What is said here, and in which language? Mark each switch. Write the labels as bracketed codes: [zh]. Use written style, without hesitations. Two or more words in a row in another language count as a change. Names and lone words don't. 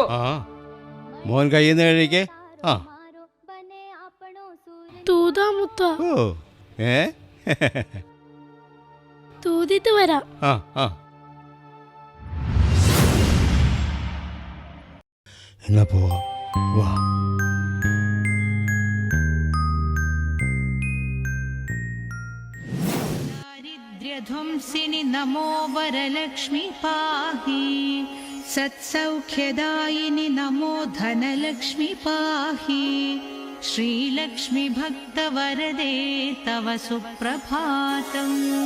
[ml] ആ മോൻ കയ്യിൽ നിന്ന് കഴിക്കേ. ആ തൂതാ മുത്ത ഓ ഏ തൂതിട്ട് വരാം. ആ ആ എന്നാ പോവാ വാ. [sa] दारिद्र्यध्वंसिनि नमो वरलक्ष्मी पाहि सत्सौख्यदायिनि नमो धनलक्ष्मी पाहि श्रीलक्ष्मी भक्तवरदे तव सुप्रभातम्